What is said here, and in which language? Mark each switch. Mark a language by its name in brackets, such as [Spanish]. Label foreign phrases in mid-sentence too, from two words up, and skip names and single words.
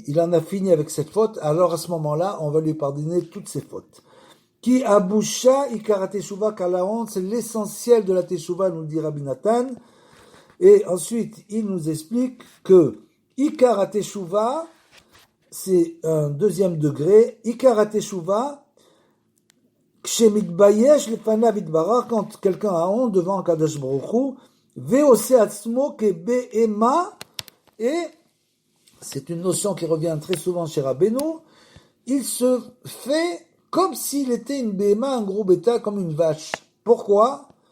[French] Il en a fini avec cette faute, alors à ce moment-là, on va lui pardonner toutes ses fautes. [Hebrew] כי הבושה עיקרא תשובה, [French] car la honte, c'est l'essentiel de la teshuva, nous le dit Rabbi Nathan. Et ensuite, il nous explique que [Hebrew] עיקרא תשובה, [French] c'est un deuxième degré. [Hebrew] עיקרא תשובה, כשמתבייש לפניו יתברך, [French] quand quelqu'un a honte devant Kadosh Baruch Hu, [Hebrew] ועושה עצמו כבהמה, [French] et c'est une notion qui revient très souvent chez Rabbeinu, il se fait comme s'il était une béma, un gros bêta, comme une vache. Pourquoi?